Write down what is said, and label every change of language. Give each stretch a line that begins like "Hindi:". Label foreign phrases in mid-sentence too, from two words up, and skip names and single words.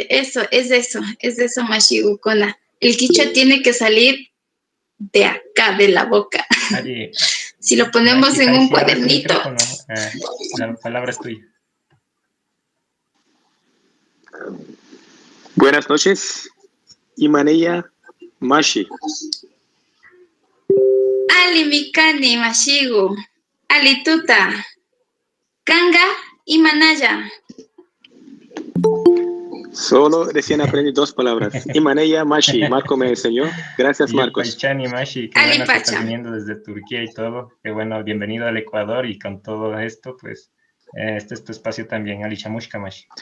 Quechua: Eso, Mashi Gukona.
Spanish: El quichua tiene que salir de acá, de la boca.
Quechua: Ari,
Spanish: si lo ponemos en un cuadernito. La palabra es tuya. Buenas noches,
Quechua: Imaneya Mashi. Ali Mikani Mashigu, Ali Tuta, Kanga Imanaya.
Spanish: Solo recién aprendí 2 palabras.
Quechua: Imaneya Mashi.
Spanish: Marco me enseñó. Gracias, Marcos.
Quechua: Paichani Mashi,
Spanish: que bueno que estás viniendo desde Turquía y todo. Que bueno, bienvenido al Ecuador, y con todo esto, pues, este es tu espacio también.
Quechua: Ali Chamushka Mashi.